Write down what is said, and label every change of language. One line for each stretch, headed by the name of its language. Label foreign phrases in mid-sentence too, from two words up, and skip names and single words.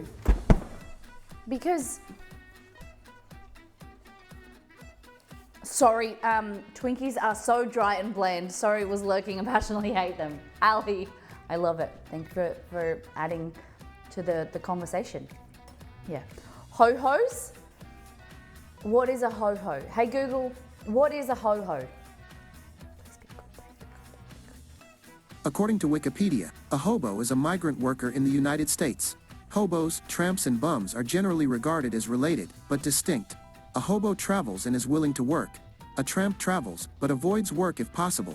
English: Because, sorry, Twinkies are so dry and bland. Sorry, was lurking and passionately hate them. Ali, I love it. Thank you for adding to the conversation. Yeah. Ho-hos? What is a ho-ho? Hey Google, what is a ho-ho? According to Wikipedia, a hobo is a migrant worker in the United States. Hobos, tramps and bums are generally regarded as related, but distinct. A hobo travels and is willing to work. A tramp travels, but avoids work if possible.